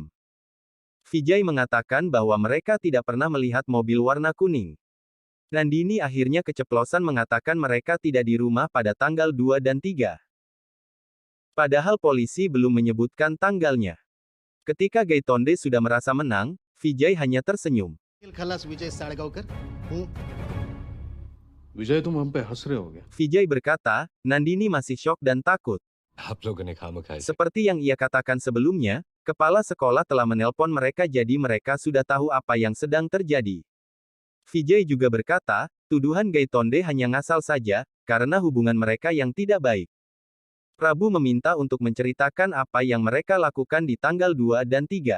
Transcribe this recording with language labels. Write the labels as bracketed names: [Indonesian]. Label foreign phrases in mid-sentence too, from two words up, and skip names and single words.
[Indonesian] Vijay mengatakan bahwa mereka tidak pernah melihat mobil warna kuning. Nandini akhirnya keceplosan mengatakan mereka tidak di rumah pada tanggal 2 dan 3. Padahal polisi belum menyebutkan tanggalnya. Ketika Gaitonde sudah merasa menang, Vijay hanya tersenyum. [Hindi] विजय तुम हम पे हंस रहे हो क्या? [Indonesian] Vijay berkata, Nandini masih syok dan takut. [Hindi] आप लोगों ने खामखा [Indonesian] Seperti yang ia katakan sebelumnya, kepala sekolah telah menelpon mereka jadi mereka sudah tahu apa yang sedang terjadi. Vijay juga berkata, tuduhan Gaitonde hanya ngasal saja, karena hubungan mereka yang tidak baik. Prabu meminta untuk menceritakan apa yang mereka lakukan di tanggal 2 dan 3.